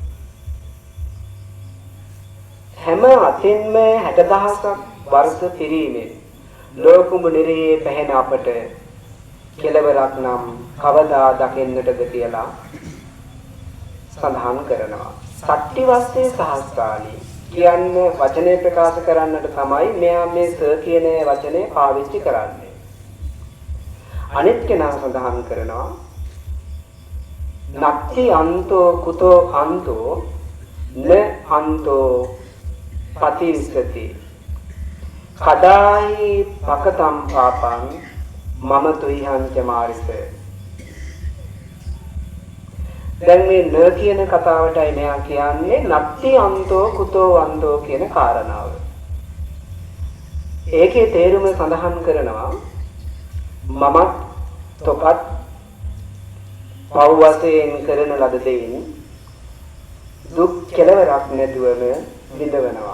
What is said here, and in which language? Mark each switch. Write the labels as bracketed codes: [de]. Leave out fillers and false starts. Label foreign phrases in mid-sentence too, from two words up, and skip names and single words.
[si] හැම අතින්ම 60000ක් වර්ෂ පිරීමෙන් ලෝකුඹ නිරයේ පැහැෙන අපට කෙලවරක් නම් කවදා දකින්නටද කියලා සඳහන් කරනවා. [pi] සත්‍ති වස්සේ සහස්සානි [si] කියන්නේ වචනේ ප්‍රකාශ කරන්නට තමයි මෙයා මේ ස කියන වචනේ පාවිච්චි කරන්නේ. අනිත් කෙනා සඳහන් කරනවා [pi] නක්ති අන්තෝ කුතෝ අන්තෝ න අන්තෝ පතිස්සති කදායි පකතම් පාපං මම තුයිහංච මාරිස. [si] දැන් මේ න කියන කතාවටයි මෙයා කියන්නේ [pi] නත්ති අන්තෝ කුතෝ අන්තෝ [si] කියන කාරණාව. ඒකේ තේරුම සඳහන් කරනවා මමත් තොපත් පව් වශයෙන් කරන ලද දෙයින් දුක් කෙලවරක් නැතුවම විඳවනවා.